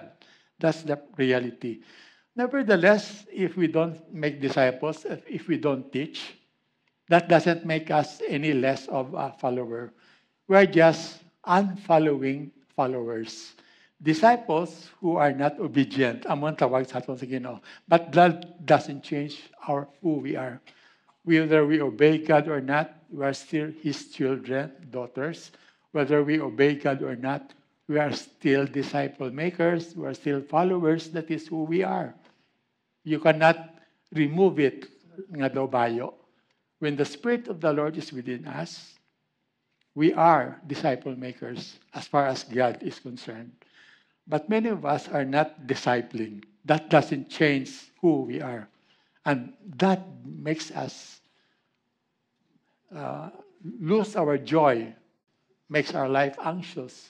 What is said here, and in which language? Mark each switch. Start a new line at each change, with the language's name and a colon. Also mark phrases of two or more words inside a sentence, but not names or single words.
English: That's the reality. Nevertheless, if we don't make disciples, if we don't teach, that doesn't make us any less of a follower. We're just unfollowing followers. Disciples who are not obedient.
Hiligaynon: Amon tawag sa aton sa Ginoo.
English: But that doesn't change who we are. Whether we obey God or not, we are still His children, daughters. Whether we obey God or not, we are still disciple makers. We are still followers. That is who we are. You cannot remove it.
Hiligaynon: Nga daw bayo.
English: When the Spirit of the Lord is within us, we are disciple makers as far as God is concerned. But many of us are not discipling. That doesn't change who we are. And that makes us lose our joy, makes our life anxious.